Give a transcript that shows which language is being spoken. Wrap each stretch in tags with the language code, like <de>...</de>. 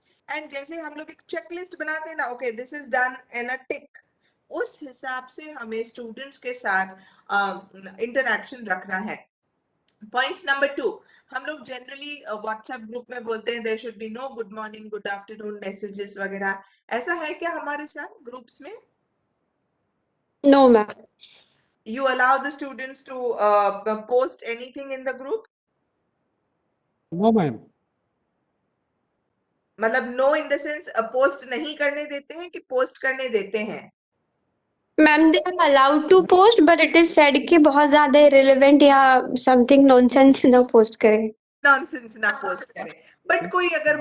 <hi>And जैसे हम लोग एक चेकलिस्ट बनाते हैं ना,</hi> <en>okay this is done and a tick,</en> <hi>उस हिसाब से हमें स्टूडेंट्स के साथ इंटरेक्शन रखना है। पॉइंट नंबर 2, हम लोग जनरली व्हाट्सएप ग्रुप में बोलते हैं</hi> <en>there should be no good morning good afternoon messages</en> <hi>वगैरह, ऐसा है क्या हमारे साथ ग्रुप्स में?</hi> <en>No ma'am You allow the students to post anything in the group? No, ma'am.</en> <hi>मतलब</hi> <en>no in the sense</en> <hi>post नहीं करने देते हैं कि पोस्ट करने देते हैं?</hi> <en>ma'am they are allowed to post but it is said</en> <hi>कि बहुत ज्यादा इरेलेवेंट या समथिंग नॉनसेंस ना पोस्ट करें नॉनसेंस ना पोस्ट करें, बट कोई अगर</hi>